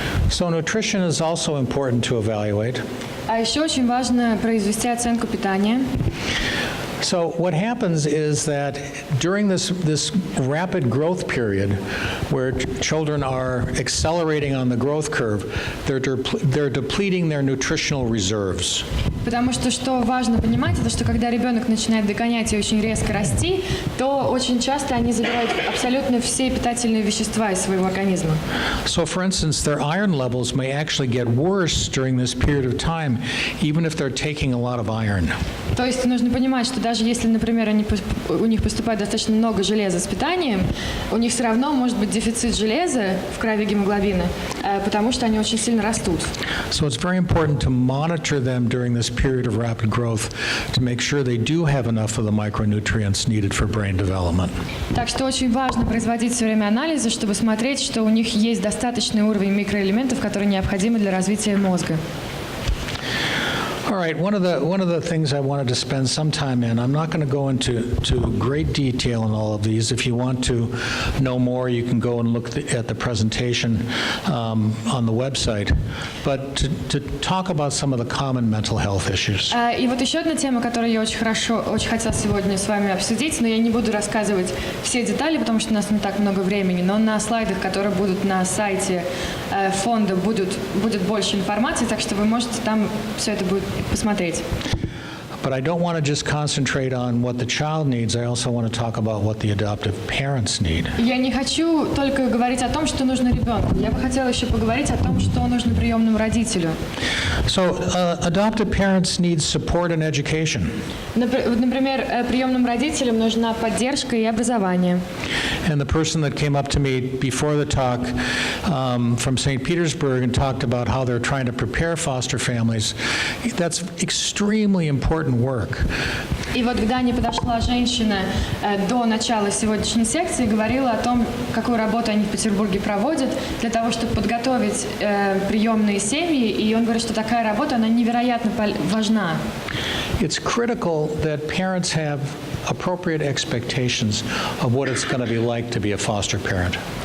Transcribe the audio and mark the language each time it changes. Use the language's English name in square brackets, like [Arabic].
[English] So nutrition is also important to evaluate. [Russian] А еще очень важно произвести оценку питания. [English] So what happens is that during this rapid growth period, where children are accelerating on the growth curve, they're depleting their nutritional reserves. [Russian] Потому что важно понимать, это что когда ребенок начинает догонять и очень резко расти, то очень часто они забирают абсолютно все питательные вещества из своего организма. [English] So, for instance, their iron levels may actually get worse during this period of time, even if they're taking a lot of iron. [Russian] То есть нужно понимать, что даже если, например, у них поступает достаточно много железа с питанием, у них все равно может быть дефицит железа в крови, гемоглобина, потому что они очень сильно растут. [English] So it's very important to monitor them during this period of rapid growth to make sure they do have enough of the micronutrients needed for brain development. [Russian] Так что очень важно производить все время анализы, чтобы смотреть, что у них есть достаточный уровень микроэлементов, которые необходимы для развития мозга. [English] All right, one of the things I wanted to spend some time in, I'm not going to go into great detail in all of these. If you want to know more, you can go and look at the presentation on the website. But to talk about some of the common mental health issues. [Russian] И вот еще одна тема, которую я очень хотела сегодня с вами обсудить, но я не буду рассказывать все детали, потому что у нас не так много времени, но на слайдах, которые будут на сайте фонда, будет больше информации, так что вы можете там все это будет посмотреть. [English] But I don't want to just concentrate on what the child needs. I also want to talk about what the adoptive parents need. [Russian] Я не хочу только говорить о том, что нужно ребенку. Я бы хотела еще поговорить о том, что нужно приемному родителю. [English] So, adoptive parents need support and education. [Russian] Например, приемным родителям нужна поддержка и образование. [English] And the person that came up to me before the talk from St. Petersburg and talked about how they're trying to prepare foster families, that's extremely important work. [Russian] И вот к Дане подошла женщина до начала сегодняшней секции и говорила о том, какую работу они в Петербурге проводят для того, чтобы подготовить приемные семьи. И он говорит, что такая работа, она невероятно важна. [English] It's critical that parents have appropriate expectations of what it's going to be like to be a foster parent.